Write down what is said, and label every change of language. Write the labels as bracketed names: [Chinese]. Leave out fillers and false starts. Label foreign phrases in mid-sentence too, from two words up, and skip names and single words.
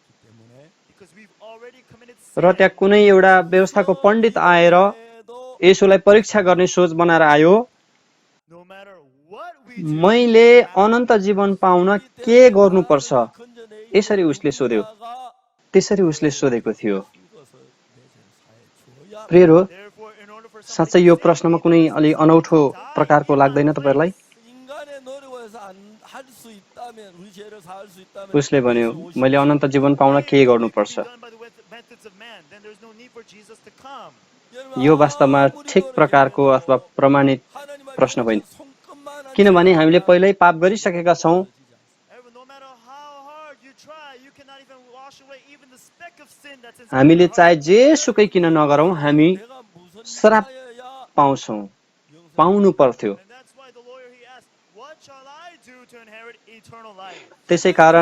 [Nepali] र त्यहाँ कुनै एउटा व्यवस्थाको पण्डित आएर येशूलाई परीक्षा गर्ने सोच बनाएर आयो मैले अनन्त जीवन पाउन के गर्नुपर्छ यसरी उसले सोध्यो त्यसरी उसले सोधेको थियो प्रियहरू साँच्चै यो प्रश्नमा कुनै अलि अनौठो प्रकारको लाग्दैन तपाईहरुलाई [Korean] 인간의 노력을 해서 할 수 있다면 우리 죄를 사할 수 있다면 [Nepali] उसले भन्यो मैले अनन्त जीवन पाउन के गर्नुपर्छ यो वास्तवमा ठिक प्रकारको अथवा प्रमाणित प्रश्न होइन किनभने हामीले पहिल्यै पाप गरिसकेका छौँ हामीले चाहे जे सुकै किन नगरौँ हामी श्राप पाउँछौँ पाउनु पर्थ्यो त्यसै